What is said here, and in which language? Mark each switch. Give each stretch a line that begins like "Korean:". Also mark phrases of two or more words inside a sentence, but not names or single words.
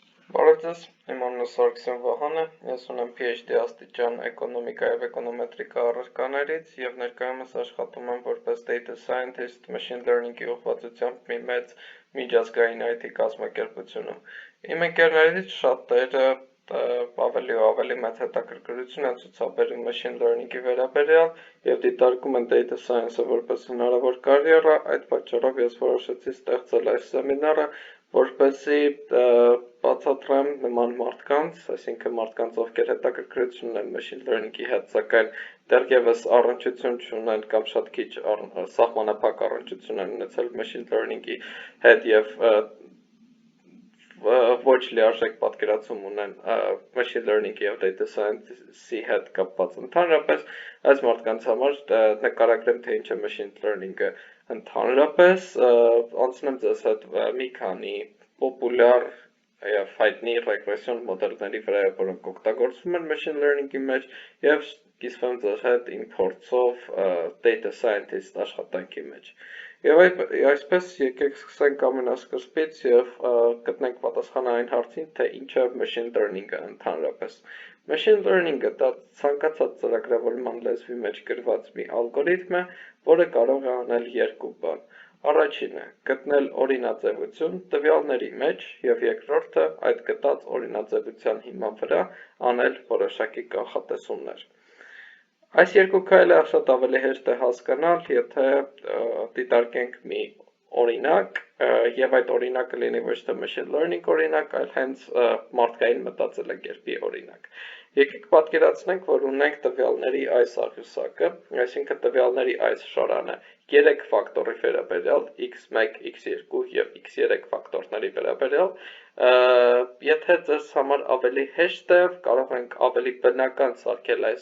Armenian: Բարև ձեզ, իմ անունը Սարգսյան Վահան է, ես ունեմ PhD աստիճան էկոնոմիկա և էկոնոմետրիկա առարկաներից և ներկայումս աշխատում եմ որպես data
English: scientist machine learning-
Armenian: ի ուղղվածությամբ մի մեծ միջազգային IT կազմակերպությունում։ Իմ ընկերներից շատերը ավելի ու ավելի մեծ հետաքրքրություն են ցուցաբերում
English: machine learning-
Armenian: ի վերաբերյալ և դիտարկում են
English: data science-
Armenian: ը որպես հնարավոր կարիերա, այդ պատճառով ես որոշեցի ստեղծել այս սեմինարը, որպեսզի բացատրեմ նման մարդկանց, այսինքն մարդկանց, ովքեր հետաքրքրություն ունեն
English: machine learning-
Armenian: ի հետ, սակայն դեռևս առնչություն չունեն կամ շատ քիչ սահմանափակ առնչություն են ունեցել
English: machine learning-
Armenian: ի հետ և ոչ լիարժեք պատկերացում ունեն
English: machine learning-
Armenian: ի և
English: data science-
Armenian: ի հետ կապված ընդհանրապես, այս մարդկանց համար նկարագրեմ, թե ինչ է
English: machine learning-
Armenian: ը ընդհանրապես, անցնեմ ձեզ հետ մի քանի պոպուլյար և հայտնի ռեգրեսիոն մոդելների վրա, որոնք օգտագործվում են machine learning-ի մեջ և կիսվեմ ձեզ հետ իմ փորձով
English: data scientist
Armenian: աշխատանքի մեջ։ Եվ այսպես եկեք սկսենք ամենասկզբից և գտնենք պատասխանը այն հարցին, թե ինչ է
English: machine learning-
Armenian: ը ընդհանրապես։
English: Machine learning-
Armenian: ը դա ցանկացած ծրագրավորման լեզվի մեջ գրված մի ալգորիթմ է, որը կարող է անել երկու բան։ Առաջինը գտնել օրինաձևություն տվյալների մեջ և երկրորդը այդ գտած օրինաձևության հիման վրա անել որոշակի կանխատեսումներ։ Այս երկու քայլը շատ ավելի հեշտ է հասկանալ, եթե դիտարկենք մի օրինակ և այդ օրինակը լինի ոչ թե
English: machine learning
Armenian: օրինակ, այլ հենց մարդկային մտածելակերպի օրինակ։ Եկեք պատկերացնենք, որ ունենք տվյալների այս աղյուսակը, այսինքն տվյալների այս շարանը 3 ֆակտորի վերաբերյալ x1, x2 և x3 ֆակտորների վերաբերյալ, եթե ձեզ համար ավելի հեշտ է, կարող ենք ավելի բնական սարքել այս